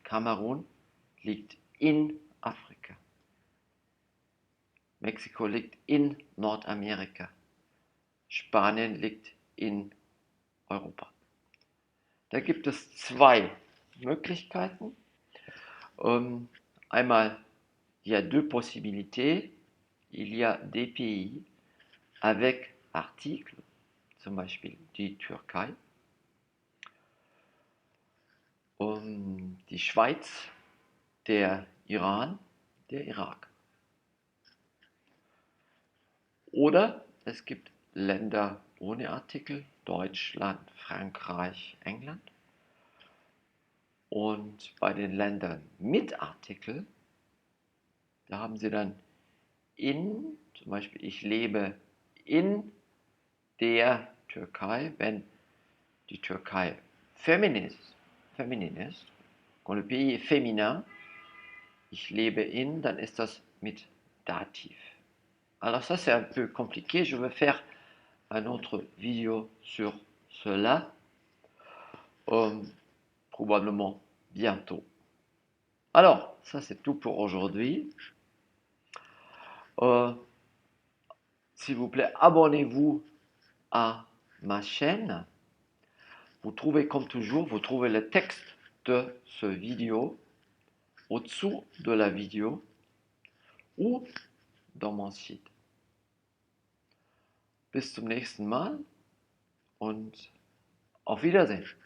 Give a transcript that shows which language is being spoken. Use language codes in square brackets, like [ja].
[de] Kamerun liegt in Afrika. Mexiko liegt in Nordamerika. Spanien liegt in Europa. Da gibt es 2 Möglichkeiten. Einmal, [fr] il y a 2 possibilités. Il y a des pays avec articles, [de] zum Beispiel die Türkei, die Schweiz, der Iran, der Irak. Oder es gibt Länder ohne Artikel, Deutschland, Frankreich, England. Und bei den Ländern mit Artikel, da haben sie dann in, zum Beispiel ich lebe in der Türkei, wenn die Türkei féminin ist, [fr] quand le pays est féminin, [de] ich lebe in, dann ist das mit Dativ. [fr] Alors ça c'est un peu compliqué, je vais faire une autre vidéo sur cela, probablement bientôt. Alors, ça c'est tout pour aujourd'hui. S'il vous plaît, abonnez-vous à ma chaîne. Vous trouvez comme toujours, vous trouvez le texte de ce vidéo au-dessous de la vidéo ou dans mon site. [de] Bis zum nächsten Mal und auf Wiedersehen.